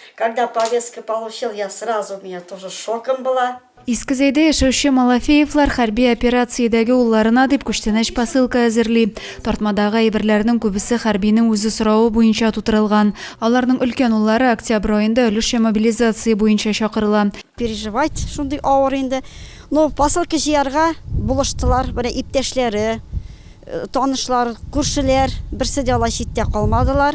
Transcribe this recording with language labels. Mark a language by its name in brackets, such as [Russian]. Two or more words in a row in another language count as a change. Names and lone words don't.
[Russian] Когда повестку получил, я сразу, у меня тоже шоком была. [Tatar] Искізейде яшәүче Малафеевлар хәрби операциядәге улларына дип күчтәнәч посылка әзерли. Тартмадагы әйберләрнең күбесе хәрбинең үзе сорауы буенча тутырылган. Аларның өлкән уллары октябрь аенда өлешчә мобилизация буенча чакырыла. Переживать шундый авыр инде. Но посылка җыярга булыштылар, менә иптәшләре, танышлар, күршеләр, берсе дә алай читтә калмадылар.